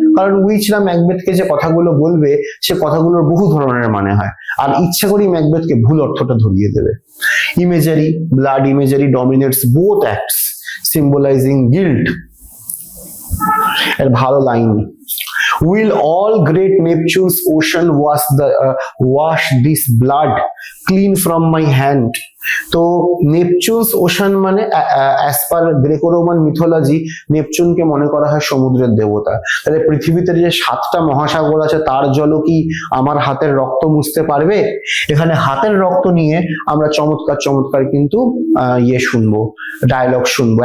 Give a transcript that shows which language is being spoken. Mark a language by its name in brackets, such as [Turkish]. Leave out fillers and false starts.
[Bangla] কারণ উইচরা ম্যাকবেথকে যে কথাগুলো বলবে সে কথাগুলোর বহু ধরনের মানে হয়, আর ইচ্ছা করি ম্যাকবেথকে ভুল অর্থটা ধরিয়ে দেবে। [English] Imagery, blood imagery dominates both acts, symbolizing guilt. [Bangla] এর ভালো line, [English] will all great Neptune's ocean wash this blood clean from my hand? [Bangla] তো নেপচুনস ওশান মানে as per Greco Roman mythology নেপচুনকে মনে করা হয় সমুদ্রের দেবতা। তাহলে পৃথিবীতে যে 7টা মহাসাগর আছে তার জলও কি আমার হাতের রক্ত মুছতে পারবে? এখানে হাতের রক্ত নিয়ে আমরা চমৎকার চমৎকার কিন্তু শুনবো, ডায়লগ শুনবো।